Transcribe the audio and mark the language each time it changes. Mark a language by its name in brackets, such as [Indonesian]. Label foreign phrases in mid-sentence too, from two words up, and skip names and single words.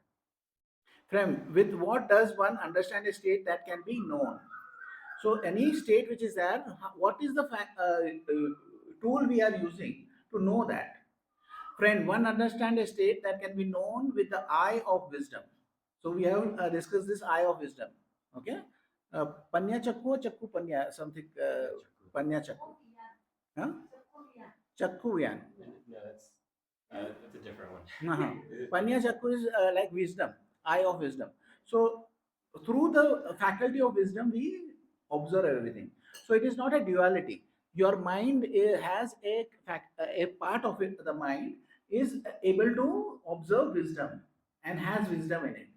[English] From with what does one understand a state that can be known? So any state which is there, what is the tool we are using to know that? Friend, one understand a state that can be known with the eye of wisdom. So we have discussed this eye of wisdom. Okay, [Pali] panya chakku [English] or [Pali] chakku panya, [English] something [Pali] panya chakku. Huh? Chakku yan. [English] No, that's a different one. Uh-huh. [Pali] Panya chakku [English] is like wisdom, eye of wisdom. So through the faculty of wisdom, we observe everything. So it is not a duality. Your mind has a part of it. The mind is able to observe wisdom and has wisdom in it.